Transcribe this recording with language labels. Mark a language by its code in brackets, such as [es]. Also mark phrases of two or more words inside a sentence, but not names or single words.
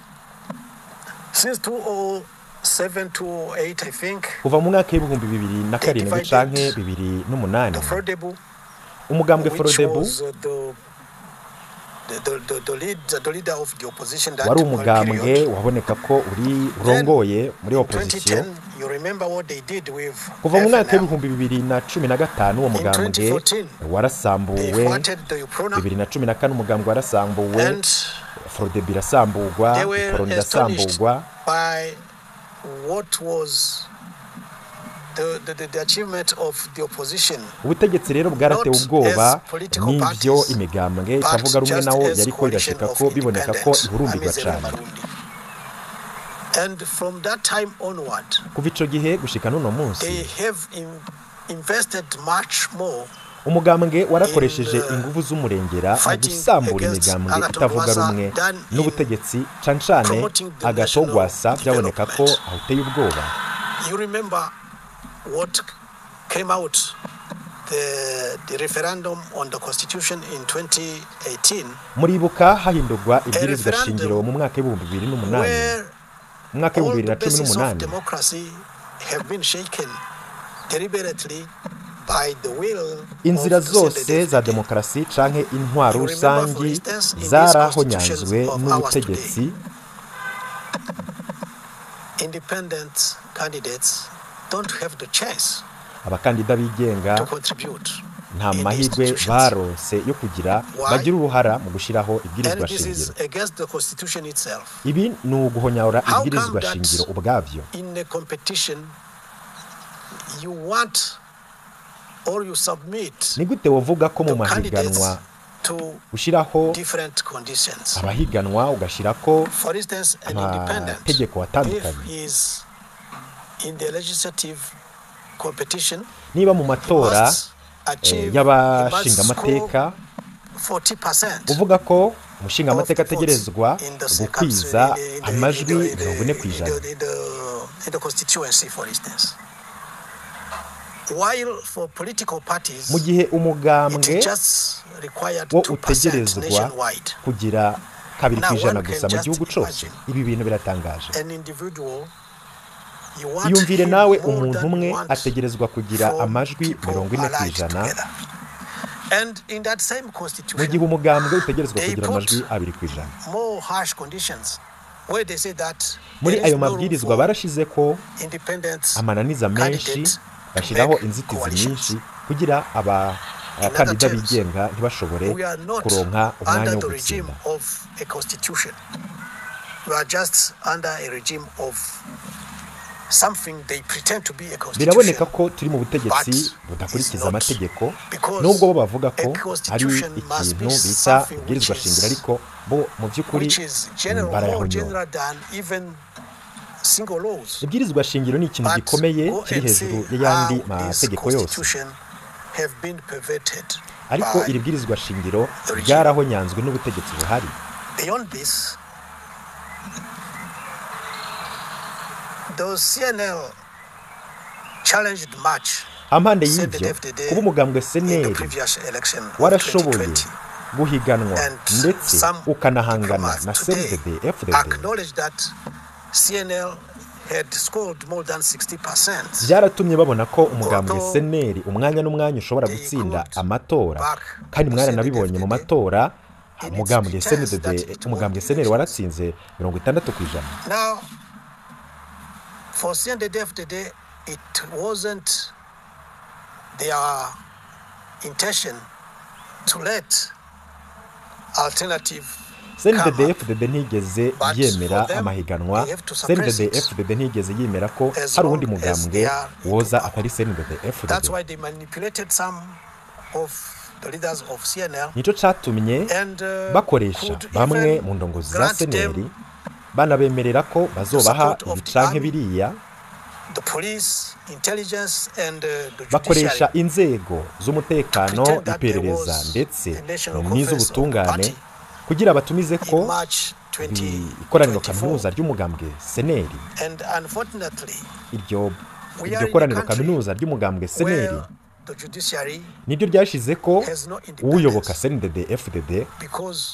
[rn] Kuva mu mwaka w'ibihumbi 2007 canke 2008 umugambwe Frodebu wari umugambwe waboneka ko urongoye muri opposition. Kuva mu mwaka w'ibihumbi 2015 uwo mugambwe warasambuwe, 2014 umugambwe warasambuwe, Frodebu irasamburwa, Iporoni irasamburwa. [en] What was the achievement of the opposition? [rn] Ubutegetsi rero bwaratewe ubwoba n'ibyo imigambwe itavuga rumwe nawo yariko irashika ko biboneka ko ihurumbirwa cyane. [en] And from that time onward, [rn] kuva ico gihe gushika n'uno munsi [en] they have invested much more. [rn] Umugambwe warakoresheje ingufu z'umurengera mu gusambura imigambwe itavuga rumwe n'ubutegetsi cancane Agathon Rwasa byaboneka ko ahuteye ubwoba. [en] You remember what came out the referendum on the constitution in 2018. [rn] Muribuka hahindurwa ibwirizwa shingiro mu mwaka w'ibihumbi 2008. Mu mwaka w'ibihumbi 2018 [en] democracy have been shaken deliberately by the will. [rn] Inzira zose za demokrasi canke intwaro rusangi zarahonyanzwe n'ubutegetsi. [en] Independent candidates don't have the chance. [rn] Abakandida bigenga nta mahirwe baronse yo kugira bagira uruhara mu gushiraho ibwirizwa shingiro. Ibi ni uguhonyora ibwirizwa shingiro ubwavyo. [en] In a competition you want or you submit. [rn] Ni gute wovuga ko mu mahiganwa ushiraho abahiganwa ugashirako [en] for instance an independent [rn] tegeko atandukanye? [en] In the legislative competition, [rn] niba mu matora y'abashingamateka 40%, uvuga ko umushingamateka ategerezwa gukwiza amajwi 40% [en] in the constituency, for instance. While for political parties, [rn] mu gihe umugambwe wo utegerezwa kugira 2% gusa mu gihugu cyose. Ibi bintu biratangaje. Yumvire nawe umuntu umwe ategerezwa kugira amajwi 40%, mu gihe umugambwe utegerezwa kugira amajwi 2%. Muri ayo mabwirizwa barashize ko amananiza menshi, bashiraho inzitizi nyinshi kugira abakandida bigenga ntibashobore kuronka umwanya wo gutsinda. [en] We are just under a regime of something they pretend to be a [rn] biraboneka [en] constitution, [rn] ko turi mu butegetsi budakurikiza amategeko nubwo bo bavuga ko ari ikintu bita ibwirizwa shingiro ariko bo mu by'ukuri [en] which is more [rn] barayahonyora. [en] general than even single laws. [rn] ibwirizwa shingiro ni ikintu gikomeye [en] Go [rn] kiri [en] and [rn] hejuru [en] see [rn] y'ayandi [en] how this [rn] mategeko yose, [en] constitution have been perverted [rn] ariko [en] by [rn] iri bwirizwa shingiro [en] the regime. [rn] ryarahonyanzwe n'ubutegetsi buhari. [en] Beyond this, the CNL challenged much [rn] ampande y'ibyo kuba umugambwe [en] in the CNL previous election of [rn] warashoboye [en] 2020. [rn] guhiganwa [en] And [rn] ndetse [en] some [rn] ukanahangana [en] diplomats [rn] na [en] today [rn] CNDD-FDD, [en] acknowledge that CNL had scored more than 60%. [rn] byaratumye babona ko umugambwe [en] Although [rn] CNL umwanya n'umwanya ushobora [en] they [rn] gutsinda [en] could [rn] amatora, [en] back [rn] kandi [en] the [rn] mwaranabibonye mu [en] CNDD-FDD [rn] matora [en] in its [rn] umugambwe [en] pretense that it [rn] umugambwe [en] won CNL elections. [rn] waratsinze 60%. [en] Now, for CNDD-FDD, it wasn't their intention to let alternative come up. [rn] CNDD-FDD ntigeze [en] But [rn] yemera [en] for them, [rn] amahiganwa. [en] they have to suppress it [rn] CNDD-FDD ntigeze yemera ko [en] as [rn] hari uwundi [en] long as [rn] mugambwe [en] they are in [rn] woza [en] power. [rn] atari [en] That's [rn] CNDD-FDD. [en] why they manipulated some of the leaders of CNL [rn] nico catumye [en] and [rn] bakoresha [en] could [rn] bamwe [en] even [rn] mu ndongozi za [en] grant [rn] CNL [en] them [rn] banabemerera ko bazobaha [en] support of [rn] ibi [en] the [rn] canke [en] army, [rn] biriya, [en] the police, intelligence, and the [rn] bakoresha [en] judiciary [rn] inzego z'umutekano, [en] pretend that there [rn] iperereza [en] was [rn] ndetse [en] a national [rn] n'iz'ubutungane [en] conference of the [rn] kugira batumize [en] in [rn] ko [en] March [rn] ikoraniro [en] 2024. [rn] kaminuza ry'umugambwe CNL. [en] And unfortunately, [rn] iryo [en] we [rn] iryo [en] are in a [rn] koraniro [en] country [rn] kaminuza ry'umugambwe CNL [en] where the judiciary [rn] niryo ryashize ko [en] has no [rn] uyoboka [en] independence [rn] CNDD-FDD, [en] because